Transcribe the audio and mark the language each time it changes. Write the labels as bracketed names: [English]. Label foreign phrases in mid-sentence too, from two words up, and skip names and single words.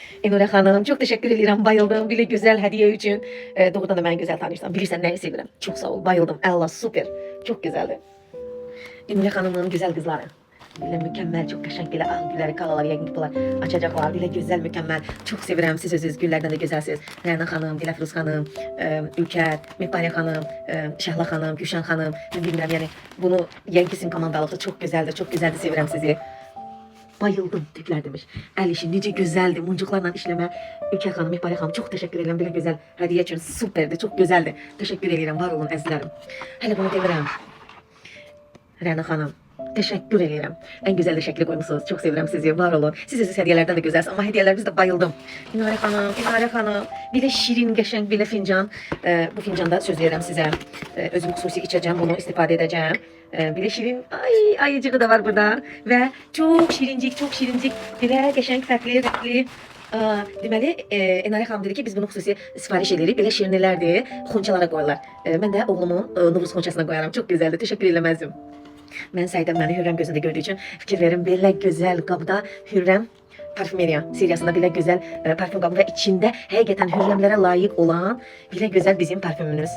[Turkish] Enore Hanım, çok teşekkür ederim. Bayıldım. Böyle güzel hediye için. Doğrudan da beni güzel tanıştın. Bilirsen neyi seviyorum. Çok sağ ol. Bayıldım. Allah süper. Çok güzeldi. Enore Hanım'ın güzel kızları. Böyle mükemmel, [Azerbaijani] çok qəşəng belə ağ gülləri, kalalar, yəqin ki, bunlar açacaqlar. Belə gözəl, mükemmel. Çok sevirəm siz özünüz güllərdən də gözəlsiniz. Rəna xanım, Dilafruz xanım, Ülkər, Mehpariyə xanım, Şəhla xanım, Gülşən xanım. Mən bilmirəm, yəni bunu yəqin ki, sizin komandalıqda çox gözəldir, [Turkish] çok güzeldir. [Azerbaijani] Sevirəm sizi. Bayıldım tüklər demiş. Əl işi necə gözəldir. Muncuqlarla işləmə. Ülkər xanım, Mehpariyə xanım çox təşəkkür edirəm. Belə gözəl hədiyyə üçün superdir, çox gözəldir. Təşəkkür edirəm. Var olun əzizlərim. Hələ bunu demirəm. Rəna xanım, [Turkish] teşekkür ederim. En güzel de şekli koymuşsunuz. Çok seviyorum sizi. Var olun. Siz hediyelerden de güzelsiniz ama hediyelerinize de bayıldım. Minare Hanım, Minare Hanım. Bir de şirin, geçen bir de fincan. Bu fincanda söz veririm size. Özüm hususi içeceğim. Bunu istifade edeceğim. Bir de şirin, ayıcığı da var burada. Ve çok şirincik, çok şirincik. Bir de geçen fərqli. [Azerbaijani] Deməli, Enare xanım dedi ki, biz bunu xüsusi sifariş edirik. Belə şirinlərdir, xonçalara qoyurlar. Mən də oğlumun Novruz xonçasına qoyaram. [Turkish] Çok güzeldir. [Azerbaijani] Teşekkür eləməzdim. Mən Səidən məni Hürrəm gözündə gördüyü üçün fikir verim. Belə gözəl qabda Hürrəm parfümeriya seriyasında belə gözəl parfüm qabı və içində həqiqətən Hürrəmlərə layiq olan belə gözəl bizim parfümümüz.